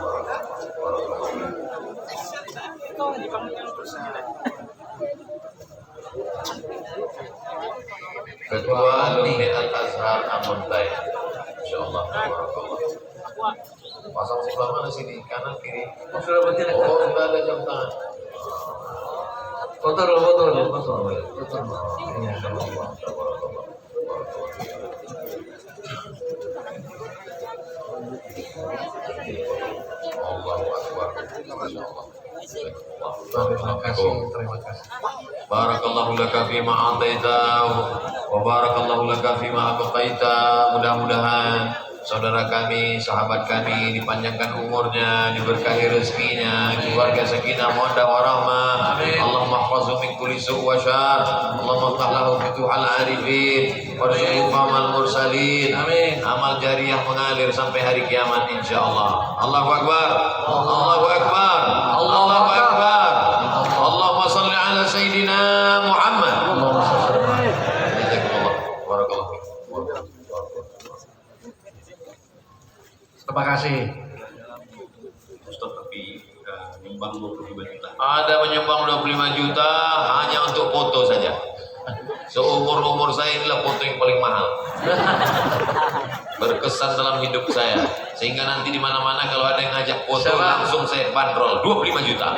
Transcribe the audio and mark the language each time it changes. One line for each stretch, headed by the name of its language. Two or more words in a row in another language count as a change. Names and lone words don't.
Indonesian: Ketua alumni Al-Azhar Amuntai,
Arabic: إن شاء الله.
Indonesian: Pasang sebelah mana sini? Kanan kiri? Oh, sudah berdiri. Oh, sudah ada jam tangan. Foto dulu. Iya,
Arabic: إن شاء الله. الله أكبر. ما شاء الله.
Indonesian: Terima kasih.
Arabic: بارك الله لك فيما أعطيت وبارك الله لك فيما أبقيت.
Indonesian: Mudah-mudahan saudara kami, sahabat kami dipanjangkan umurnya, diberkahi rezekinya, keluarga
Arabic: سكينة ومودة ورحمة. اللهم احفظه من كل سوء وشر. اللهم افتح له فتوح العارفين وشيفامل المرسلين. آمين.
Indonesian: Amal jariah mengalir sampai hari kiamat
Arabic: إن شاء الله. الله أكبر. الله أكبر. الله أكبر. اللهم صل على سيدنا محمد. جزاكم الله. بارك الله فيك.
Indonesian: Terima kasih. Ustaz, tapi nyumbang 25 juta. Ada menyumbang 25 juta hanya untuk foto saja. Seumur-umur saya inilah foto yang paling mahal. Berkesan dalam hidup saya. Sehingga nanti di mana-mana kalau ada yang ngajak foto langsung saya bandrol 25 juta.